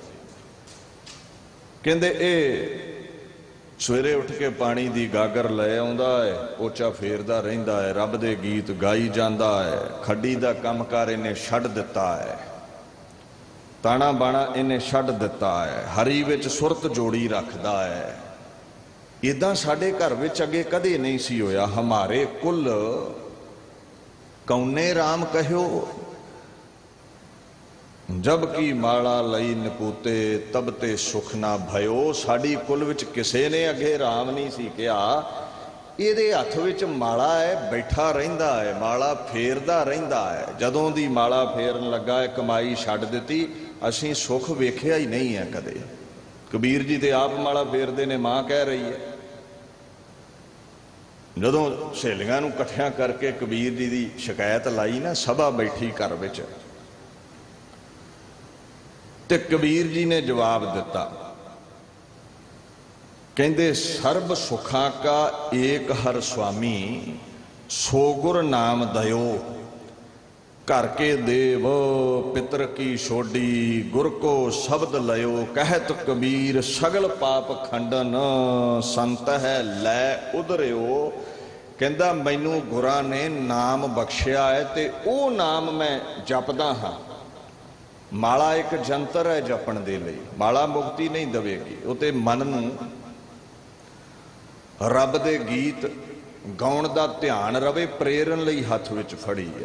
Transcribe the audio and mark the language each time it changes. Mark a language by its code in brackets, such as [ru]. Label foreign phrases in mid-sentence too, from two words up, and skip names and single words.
[pa] ਕਹਿੰਦੇ ਏ ਸਵੇਰੇ ਉੱਠ ਕੇ ਪਾਣੀ ਦੀ ਗਾਗਰ ਲੈ ਆਉਂਦਾ ਹੈ, ਪੋਚਾ ਫੇਰਦਾ ਰਹਿੰਦਾ ਹੈ, ਰੱਬ ਦੇ ਗੀਤ ਗਾਈ ਜਾਂਦਾ ਹੈ, ਖੱਡੀ ਦਾ ਕੰਮ ਕਾਰ ਇਨ੍ਹੇ ਛੱਡ ਦਿੱਤਾ ਹੈ, ਤਾਣਾ ਬਾਣਾ ਇਨ੍ਹੇ ਛੱਡ ਦਿੱਤਾ ਹੈ, ਹਰੀ ਵਿੱਚ ਸੁਰਤ ਜੋੜੀ ਰੱਖਦਾ ਹੈ। ਇੱਦਾਂ ਸਾਡੇ ਘਰ ਵਿੱਚ ਅੱਗੇ ਕਦੇ ਨਹੀਂ ਸੀ ਹੋਇਆ। [hi] हमारे कुल कौने राम कहो, जब की माला लई नपूते, तब ते सुख ना भयो। [pa] ਸਾਡੀ ਕੁਲ ਵਿੱਚ ਕਿਸੇ ਨੇ ਅੱਗੇ ਰਾਮ ਨਹੀਂ ਸੀ ਕਿਹਾ। ਇਹਦੇ ਹੱਥ ਵਿੱਚ ਮਾਲਾ ਹੈ, ਬੈਠਾ ਰਹਿੰਦਾ ਹੈ, ਮਾਲਾ ਫੇਰਦਾ ਰਹਿੰਦਾ ਹੈ। ਜਦੋਂ ਦੀ ਮਾਲਾ ਫੇਰਨ ਲੱਗਾ ਹੈ, ਕਮਾਈ ਛੱਡ ਦਿੱਤੀ, ਅਸੀਂ ਸੁੱਖ ਵੇਖਿਆ ਹੀ ਨਹੀਂ ਹੈ ਕਦੇ। ਕਬੀਰ ਜੀ ਤੇ ਆਪ ਮਾਲਾ ਫੇਰਦੇ ਨੇ, ਮਾਂ ਕਹਿ ਰਹੀ ਹੈ। ਜਦੋਂ ਸਹੇਲੀਆਂ ਨੂੰ ਇਕੱਠੀਆਂ ਕਰਕੇ ਕਬੀਰ ਜੀ ਦੀ ਸ਼ਿਕਾਇਤ ਲਾਈ ਨਾ, ਸਭਾ ਬੈਠੀ ਘਰ ਵਿੱਚ, ਤੇ ਕਬੀਰ ਜੀ ਨੇ ਜਵਾਬ ਦਿੱਤਾ। [hi] कहंदे सर्ब सुखा का एक हर स्वामी, सो गुर नाम दयो, घर के देव पितर की छोड़ी, गुर को शब्द लयो। कहत कबीर सगल पाप खंडन, संत है लै उधरियो। [pa] ਕਹਿੰਦਾ ਮੈਨੂੰ ਗੁਰਾਂ ਨੇ ਨਾਮ ਬਖ਼ਸ਼ਿਆ ਹੈ, ਤੇ ਓ ਨਾਮ ਮੈਂ ਜਪਦਾ ਹਾਂ। ਮਾਲਾ ਇੱਕ ਜੰਤਰ ਹੈ ਜਪਣ ਦੇ ਲਈ, ਮਾਲਾ ਮੁਕਤੀ ਨਹੀਂ ਦੇਵੇਗੀ। ਵੋ ਤੇ ਮਨ ਨੂੰ ਰੱਬ ਦੇ ਗੀਤ ਗਾਉਣ ਦਾ ਧਿਆਨ ਰਵੇ, ਪ੍ਰੇਰਨ ਲਈ ਹੱਥ ਵਿੱਚ ਫੜੀ ਹੈ।